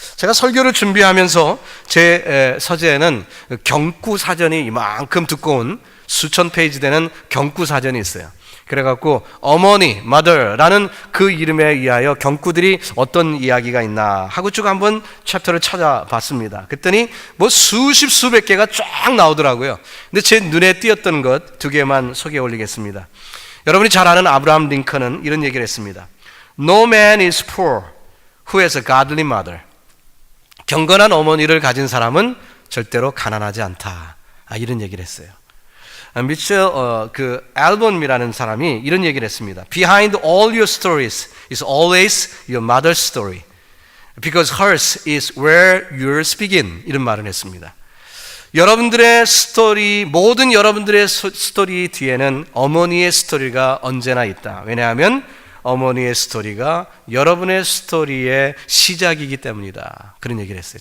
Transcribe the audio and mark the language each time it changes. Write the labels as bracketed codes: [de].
[ko] 제가 설교를 준비하면서 제 서재에는 경구 사전이 이만큼 두꺼운 수천 페이지 되는 경구 사전이 있어요. 그래갖고 어머니, mother라는 그 이름에 의하여 경구들이 어떤 이야기가 있나 하고 쭉 한번 챕터를 찾아봤습니다. 그랬더니 뭐 수십 수백 개가 쫙 나오더라고요. 근데 제 눈에 띄었던 것 두 개만 소개해 올리겠습니다. 여러분이 잘 아는 아브라함 링컨은 이런 얘기를 했습니다. [en] No man is poor who has a godly mother. [ko] 경건한 어머니를 가진 사람은 절대로 가난하지 않다. 이런 얘기를 했어요. 미첼 앨범이라는 사람이 이런 얘기를 했습니다. [en] Behind all your stories is always your mother's story, because hers is where yours begin. [ko] 이런 말을 했습니다. 여러분들의 스토리, 모든 여러분들의 스토리 뒤에는 어머니의 스토리가 언제나 있다. 왜냐하면 어머니의 스토리가 여러분의 스토리의 시작이기 때문이다. 그런 얘기를 했어요.